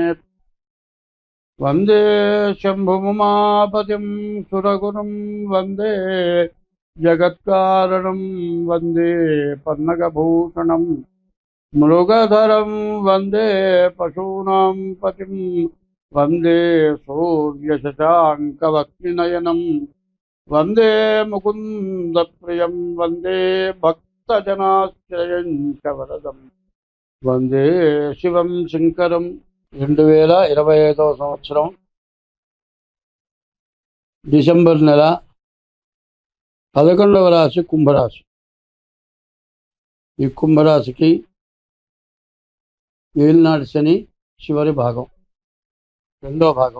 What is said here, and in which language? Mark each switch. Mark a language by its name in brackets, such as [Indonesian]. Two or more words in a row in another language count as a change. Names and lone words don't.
[Sanskrit] वंदे शंभुमुमापतिं सुरगुरुं वंदे जगत्कारणं वंदे पन्नगभूषणं मृगधरं वंदे पशूनां पतिं वंदे सूर्यशशाङ्कवक्त्रनयनं वंदे मुकुन्दप्रियं वंदे भक्तजनाश्रयं च वरदं वंदे शिवं शंकरं। [Telugu] 2025 సంవత్సరం డిసెంబర్ నెల 11వ రాశి కుంభరాశి. ఈ కుంభరాశికి ఏలినాటి శని చివరి భాగం, రెండో భాగం.